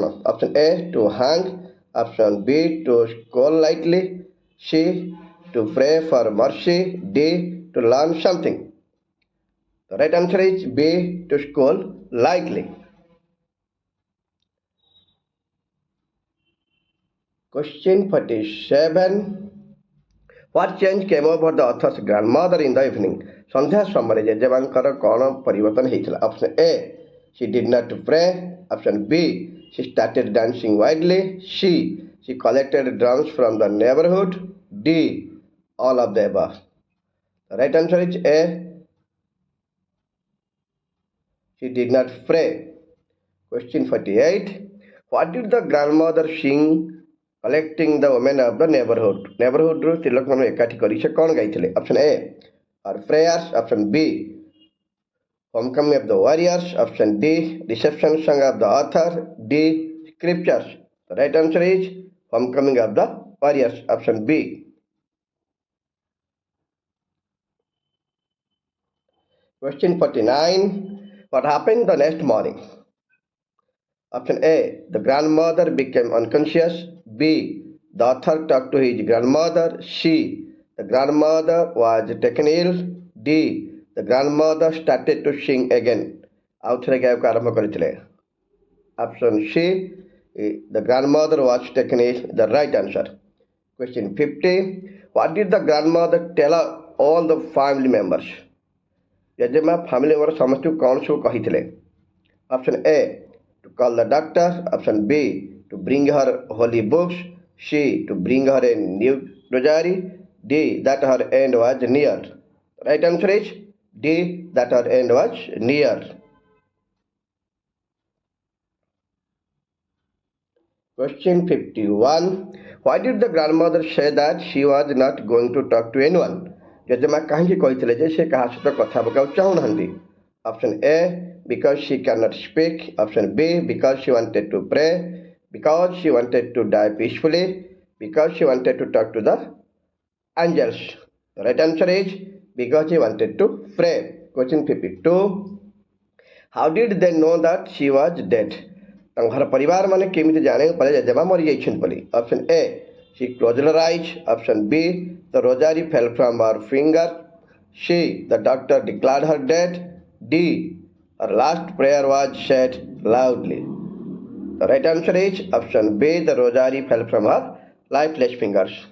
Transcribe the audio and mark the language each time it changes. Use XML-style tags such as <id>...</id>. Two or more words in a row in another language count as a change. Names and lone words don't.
<en>Option A to hang, option B to scold lightly, C to pray for mercy, D to learn something. The right answer is B to scold lightly. Question 47. What change came over the author's grandmother in the evening?</en> <or>ସନ୍ଧ୍ୟା ସମୟରେ ଜେଜେମାଙ୍କର କ'ଣ ପରିବର୍ତ୍ତନ ହେଇଥିଲା?</or> <en>Option A, she did not pray. Option B, she started dancing wildly. She collected drums from the neighborhood. D, all of the above. The right answer is A, she did not pray. Question 48. What did the grandmother sing collecting the women of the neighborhood?</en> <or>Neighborhood ରୁ ସ୍ତ୍ରୀ ଲୋକମାନଙ୍କୁ ଏକାଠି କରି ସେ କ'ଣ ଗାଇଥିଲେ?</or> <en>Option A, or prayers. Option B, homecoming of the warriors. Option D, reception song of the author. D, scriptures. The right answer is homecoming of the warriors. Option B. Question 49. What happened the next morning? Option A, the grandmother became unconscious. B, the author talked to his grandmother. C, the grandmother was taken ill. D, the grandmother started to sing again.</en> <or>ଆଉ ଥରେ ଗାୟକ ଆରମ୍ଭ କରିଥିଲେ.</or> <en>Option C, the grandmother was taken ill. The right answer. Question 50. What did the grandmother tell all the family members?</en> <or>ଜେଜେମା</or> <en>family member</en> <or>ସମସ୍ତଙ୍କୁ କ'ଣ ସବୁ କହିଥିଲେ?</or> <en>Option A, to call the doctor. Option B, to bring her holy books. C, to bring her a new rosary. D, that her end was near. Right answer is D, that her end was near. Question 51. Why did the grandmother say that she was not going to talk to anyone?</en> <or>ଜେଜେମା କାହିଁକି କହିଥିଲେ ଯେ ସେ କାହା ସହିତ କଥା ହେବାକୁ ଚାହୁଁନାହାନ୍ତି?</or> <en>Option A, because she cannot speak. Option B, because she wanted to pray. Because she wanted to die peacefully. Because she wanted to talk to the angels. The right answer is because she wanted to pray. Question 52. How did they know that she was dead?</en> <or>ତାଙ୍କର ପରିବାର ମାନେ କେମିତି ଜାଣିବାକୁ ପାଇଲେ ଜେଜେମା ମରିଯାଇଛନ୍ତି ବୋଲି?</or> <en>Option A, she closed her eyes. Option B, the rosary fell from her finger. C, the doctor declared her dead. D, her last prayer was said loudly. The right answer is option B, the rosary fell from her lifeless fingers.</en>